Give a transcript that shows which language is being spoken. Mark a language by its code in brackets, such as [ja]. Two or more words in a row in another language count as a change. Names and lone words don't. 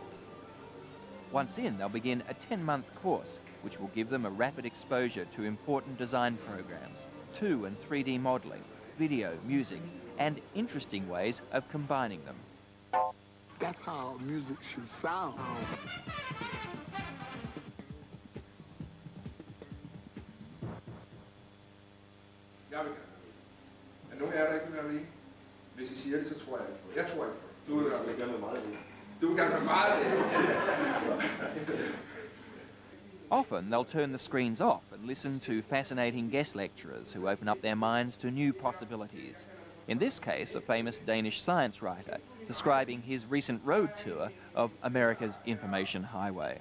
[en] Once in, they'll begin a 10-month course, which will give them a rapid exposure to important design programs, 2 and 3D modelling, video, music, and interesting ways of combining them. That's how music should sound. [da] Jeg vil gerne være med. Er nogen af jer, der ikke vil være med? Hvis I siger det, så tror jeg ikke på. Jeg tror ikke på det. Du vil gerne være meget med. Du vil gerne være meget med. [en] Often they'll turn the screens off and listen to fascinating guest lecturers who open up their minds to new possibilities. In this case, a famous Danish science writer describing his recent road tour of America's information highway.